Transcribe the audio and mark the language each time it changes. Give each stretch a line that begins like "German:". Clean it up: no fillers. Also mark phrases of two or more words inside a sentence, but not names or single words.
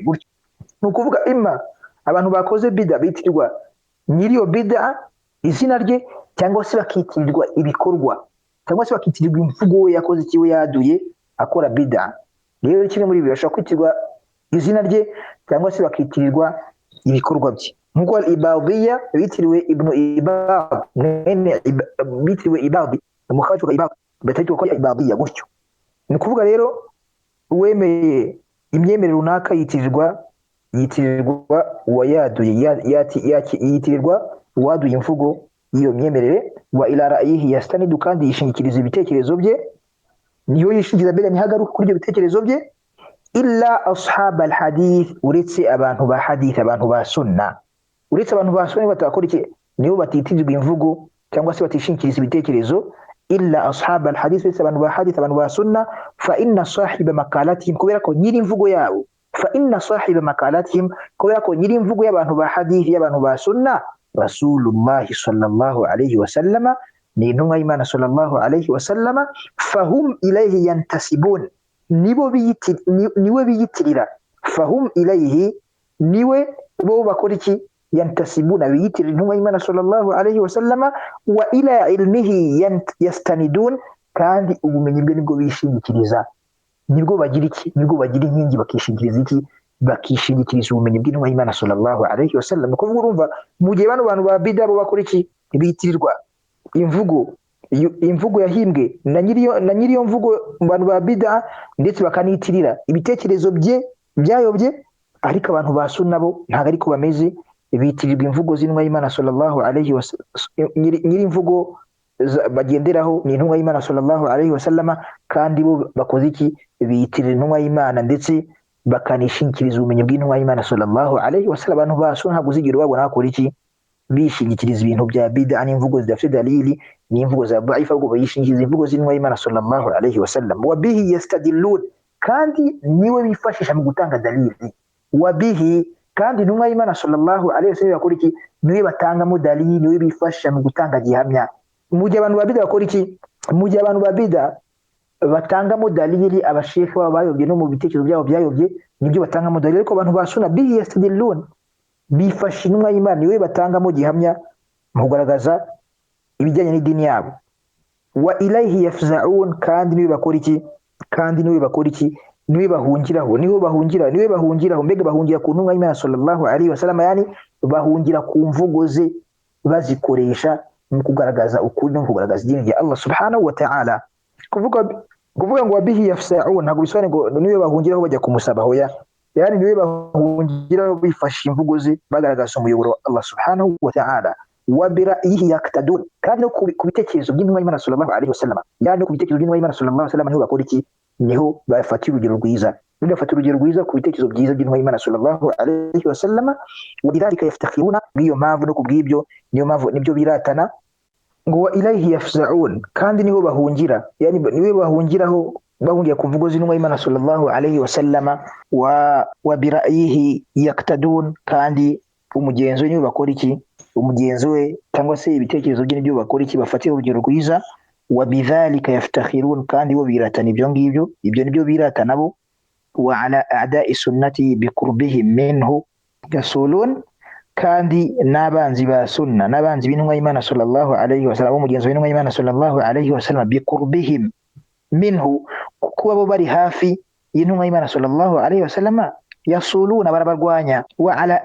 Kinyarwanda: Ni ukuvuga imma abantu bakoze bid'a bitirirwa nyiri iyo bid'a izina rye, cyangwa se bakitirirwa ibikorwa, cyangwa se bakitirirwa imvugo we yakoze iki, we yaduye akora bid'a. Rero kimwe muri ibi bashobora kwitirwa izina rye, cyangwa se bakitirirwa ibikorwa bye. Nkuko al-Ibadiyya bitiriwe Ibn Ibad, bitiriwe Ibadi, umukhawaji wa Ibad, batitwa ko Ibadiyya gutyo. Ni kuvuga rero uwemeye imyemerere runaka yitirirwa uwayaduye, yitirirwa uwaduye imvugo y'iyo myemerere.
Arabic: وإلى رأيه يستند,
Kinyarwanda: kandi yishingikiriza ibitekerezo bye, niyo yishingiza mbere ntihagaruka kuri ibyo bitekerezo bye.
Arabic: إلا أصحاب الحديث,
Kinyarwanda: uretse abantu ba hadith, abantu ba sunna. Uretse abantu ba sunna batakora iki, nibo batitirirwa imvugo cyangwa se batishingikiriza ibitekerezo.
Arabic: إلا أصحاب الحديث,
Kinyarwanda: uretse abantu ba hadith, abantu ba sunna.
Arabic: فإن صاحب مقالتهم,
Kinyarwanda: kubera ko nyiri imvugo yabo,
Arabic: فإن صاحب مقالتهم
Kinyarwanda: kubera ko nyiri imvugo y'abantu ba hadithi y'abantu ba sunna
Arabic: رسول الله صلى الله عليه وسلم
Kinyarwanda: ni intumwa y'Imana
Arabic: صلى الله عليه وسلم فهم إليه ينتسبون
Kinyarwanda: niwe biyitirira fahum ilayhi niwe bo bakora iki yantasibuna biyitirira intumwa y'Imana
Arabic: صلى الله عليه وسلم وإلى علمه يستندون
Kinyarwanda: kandi ubumenyi bwe nibwo bishingikiriza nibwo bagira iki nibwo bagira inkingi bakishingikiriza iki bakishingikiriza ubumenyi bw'intumwa y'Imana
Arabic: صلى الله عليه وسلم
Kinyarwanda: kuvuga urumva mu gihe bano bantu ba bid'a bo bakora iki bitirirwa imvugo yahimbwe na nyiriyo mvugo mu bantu ba bid'a ndetse bakanitirira ibitekerezo byayobye ariko abantu ba sunna bo ntago ariko bameze bitirirwa imvugo z'intumwa y'Imana
Arabic: صلى الله عليه وسلم
Kinyarwanda: nyiri imvugo bagenderaho ni intumwa y'Imana
Arabic: صلى الله عليه وسلم
Kinyarwanda: kandi bo bakoze iki bitirira intumwa y'Imana ndetse bakanishingikiriza ubumenyi bw'intumwa y'Imana
Arabic: صلى الله عليه وسلم
Kinyarwanda: abantu ba sunna ntabwo uzigira babona bakora iki bishingikiriza ibintu bya bid'a n'imvugo zidafite dalili n'imvugo za da'ifa ahubwo bayishingikiriza imvugo z'intumwa y'Imana
Arabic: صلى الله عليه وسلم وبه يستدلون
Kinyarwanda: kandi niwe bifashisha mu gutanga dalili wa bihi kandi intumwa y'Imana
Arabic: صلى الله عليه وسلم
Kinyarwanda: bakora iki niwe batangamo dalili niwe bifashisha mu gutanga gihamya mu gihe abantu ba bid'a bakora iki mu gihe abantu ba bid'a batangamo dalili abashefu babo bayobye no mu bitekerezo byabo byayobye nibyo batangamo dalili ariko abantu ba sunna
Arabic: به يستدلون
Kinyarwanda: bifasha intumwa y'Imana niwe batangamo gihamya mu kugaragaza ibijyanye n'idini yabo
Arabic: وإليه يفزعون
Kinyarwanda: kandi niwe bakora iki niwe bahungiraho mbega bahungira ku ntumwa y'Imana
Arabic: صلى الله عليه وسلم
Kinyarwanda: yani bahungira ku mvugo ze bazikoresha mu kugaragaza ukuri no kugaragaza idini ya Allah
Arabic: سبحانه وتعالى
Kinyarwanda: kuvuga ngo
Arabic: به يفزعون
Kinyarwanda: ntabwo bisobanura ngo niwe bahungiraho bajya kumusaba hoya yani niwe bahungiraho bifasha imvugo ze bagaragaza umuyoboro wa Allah
Arabic: سبحانه وتعالى وبرأيه يقتدون
Kinyarwanda: kandi no ku bitekerezo by'intumwa y'Imana sallallahu
Arabic: عليه وسلم
Kinyarwanda: yani no ku bitekerezo by'intumwa y'Imana
Arabic: صلى الله عليه وسلم
Kinyarwanda: niho bakora iki niho bafatira urugero rwiza ku bitekerezo byiza by'intumwa y'Imana
Arabic: صلى الله عليه وسلم ولذلك يفتخرون
Kinyarwanda: biyo mpamvu no kubw'ibyo niyo mpamvu nibyo biratana ngo
Arabic: وإليه يفزعون
Kinyarwanda: kandi niho bahungira yani niwe bahungiraho bahungiye ku mvugo z'intumwa y'Imana
Arabic: صلى الله عليه وسلم وبرأيه يقتدون
Kinyarwanda: kandi umugenzo niwe bakora iki umugenzo we cyangwa se ibitekerezo bye nibyo bakora iki bafatira urugero rwiza
Arabic: وبذلك يفتخرون
Kinyarwanda: kandi bo biratana ibyo ngibyo ibyo nibyo biratana bo
Arabic: وعلى أعداء السنة بقربهم منه يصولون
Kinyarwanda: kandi n'abanzi ba sunna n'abanzi b'intumwa y'Imana
Arabic: صلى الله عليه وسلم
Kinyarwanda: umugenzo w'intumwa y'Imana
Arabic: صلى الله عليه وسلم بقربهم منه
Kinyarwanda: kuko bo bari hafi y'intumwa y'Imana
Arabic: صلى الله عليه وسلم يصولون
Kinyarwanda: barabarwanya
Arabic: وعلى